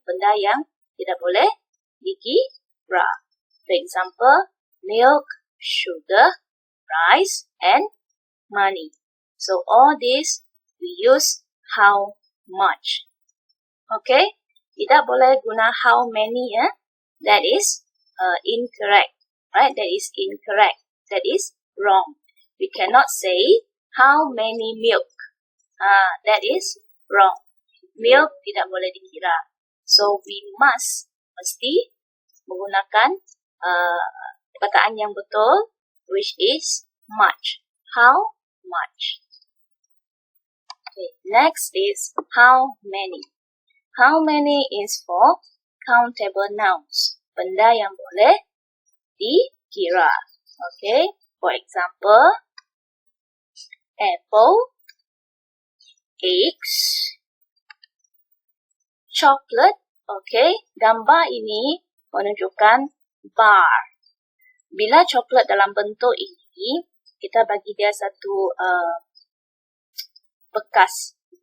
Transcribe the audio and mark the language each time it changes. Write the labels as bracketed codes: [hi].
[ms] Benda yang tidak boleh dikira. [en] For example, milk, sugar, rice, and money. So, all this we use how much. Okay? [ms] Tidak boleh guna [en] how many, That is incorrect. Right? That is incorrect. That is wrong. We cannot say how many milk. That is wrong. [ms] Milk tidak boleh dikira. [en] So, we [ms] mesti menggunakan perkataan yang betul, [en] which is much. How much? Okay, next is how many. How many is for countable nouns. [ms] Benda yang boleh dikira. [en] Okay, for example, apple, eggs, chocolate. [ms] Okay, gambar ini menunjukkan bar. Bila coklat dalam bentuk ini, kita bagi dia satu bekas.